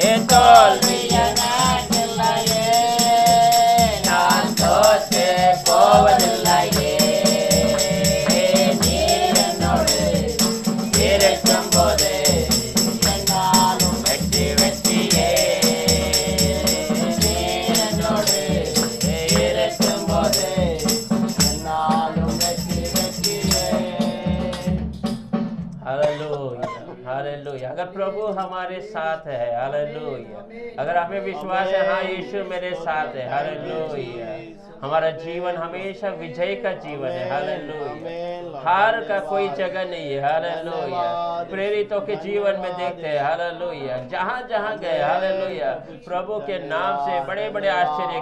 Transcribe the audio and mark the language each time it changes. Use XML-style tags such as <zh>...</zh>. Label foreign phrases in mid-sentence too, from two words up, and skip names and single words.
<ta>தோல்வியன இல்லையே நான் தோற்று போவதில்லையே நீர் என்னோடு இருக்கும்போது என்னாலும் வெற்றி வெற்றியே நீர் என்னோடு இருக்கும்போது என்னாலும் வெற்றி வெற்றியே</ta> <hi>हालेलुया हालेलुया अगर प्रभु हमारे साथ है हालेलुया अगर हमें विश्वास है हाँ यीशु मेरे साथ है हालेलुया हमारा जीवन हमेशा विजय का जीवन है हालेलुया हार का कोई जगह नहीं है हालेलुया प्रेरितों के जीवन में देखते हैं हालेलुया जहाँ जहाँ गए हालेलुया प्रभु के नाम से बड़े बड़े आश्चर्य</hi>